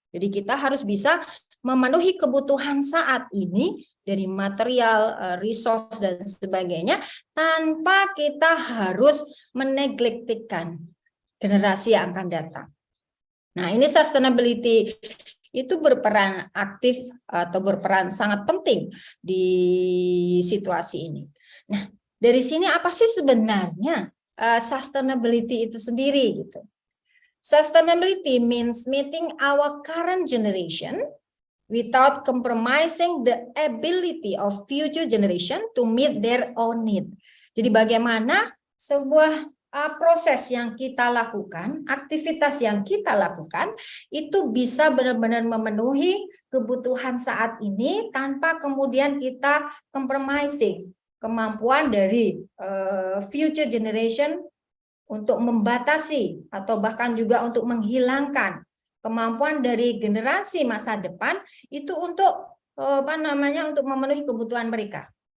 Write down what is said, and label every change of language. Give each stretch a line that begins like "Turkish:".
Indonesian: Jadi kita harus bisa memenuhi kebutuhan saat ini dari material, resource dan sebagainya tanpa kita harus meneglektkan generasi yang akan datang. Nah, ini sustainability itu berperan aktif atau berperan sangat penting di situasi ini. Nah, dari sini apa sih sebenarnya sustainability itu sendiri gitu?
English: Sustainability means meeting our current generation without compromising the ability of future generation to meet their own need.
Indonesian: Jadi bagaimana sebuah proses yang kita lakukan, aktivitas yang kita lakukan, itu bisa benar-benar memenuhi kebutuhan saat ini tanpa kemudian kita compromising kemampuan dari future generation untuk membatasi atau bahkan juga untuk menghilangkan kemampuan dari generasi masa depan itu untuk untuk memenuhi kebutuhan mereka.